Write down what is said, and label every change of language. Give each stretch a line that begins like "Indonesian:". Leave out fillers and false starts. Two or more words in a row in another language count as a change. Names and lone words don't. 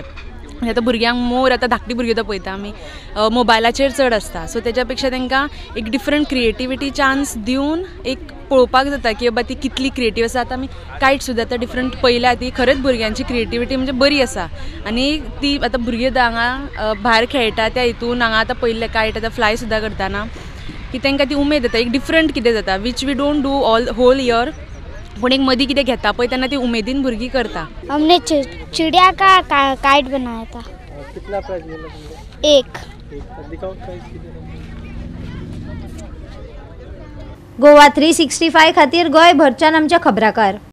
Konkani: आतां भुरग्यांक मोर आतां धाकटी भुरगीं तो पळयता आमी मोबायलाचेर चड आसता, सो तेच्या पेक्षा तांकां एक
English: different creativity chance
Konkani: दिवन एक पळोवपाक जाता की बाबा ती कितली क्रिएटीव आसा। आतां आमी कायट सुद्दां आतां डिफरंट पळयल्या ती खरेंच भुरग्यांची क्रिएटिविटी म्हणजे बरी आसा आणि ती आतां भुरगीं हांगा भायर खेळटा त्या हितून हांगा आतां पळयल्ले कायट आतां फ्लाय सुद्दां करतना की तांकां ती उमेद येता एक डिफरंट कितें जाता
English: which we don't do all whole year,
Konkani: पूण एक मदीं कितें घेता पळय तेन्ना ती उमेदीन भुरगीं करता।
Hindi: हमने चिड़िया का काइट बनाया था। कितना प्राइस मिला तुमको? 1। दिखाओ प्राइस किती।
Konkani: गोवा 365 खातीर गोंयभरच्यान आमच्या खबराकार।